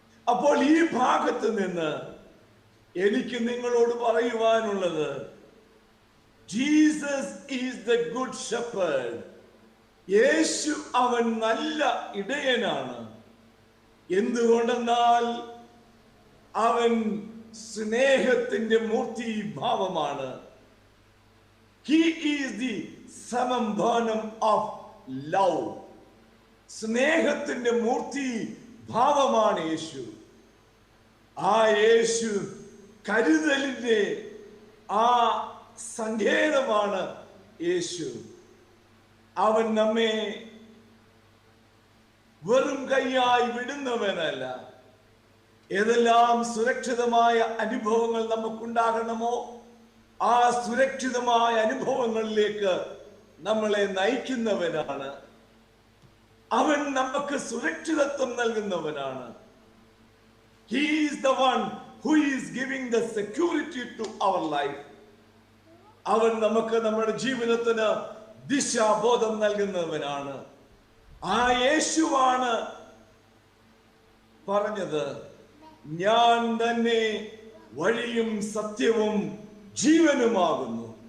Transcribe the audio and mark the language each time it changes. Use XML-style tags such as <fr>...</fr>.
<ml>അപ്പോൾ ഈ ഭാഗത്ത് നിന്ന് എനിക്ക് നിങ്ങളോട് പറയുവാനുള്ളത്,</ml> <en>Jesus is the good shepherd.</en> <ml>യേശു അവൻ നല്ല ഇടയനാണ്. എന്തുകൊണ്ടെന്നാൽ അവൻ സ്നേഹത്തിന്റെ മൂർത്തിഭാവമാണ്.</ml> <en>He is the സമംഭവനം of love.</en> <ml>സ്നേഹത്തിന്റെ മൂർത്തി ഭാവമാണ് യേശു. ആ യേശു കരുതലിന്റെ ആ സങ്കേതമാണ് യേശു. അവൻ നമ്മെ വെറും കൈയായി വിടുന്നവനല്ല. ഏതെല്ലാം സുരക്ഷിതമായ അനുഭവങ്ങൾ നമുക്കുണ്ടാകണമോ ആ സുരക്ഷിതമായ അനുഭവങ്ങളിലേക്ക് നമ്മളെ നയിക്കുന്നവനാണ്. അവൻ നമുക്ക് സുരക്ഷിതത്വം നൽകുന്നവനാണ്.</ml> <en>He is the one who is giving the security to our life.</en> <ml>അവൻ നമുക്ക് നമ്മുടെ ജീവിതത്തിന് ദിശാബോധം നൽകുന്നവനാണ്. ആ യേശുവാണ് പറഞ്ഞത്, ഞാൻ തന്നെ വഴിയും സത്യവും ജീവനുമാകുന്നു.</ml>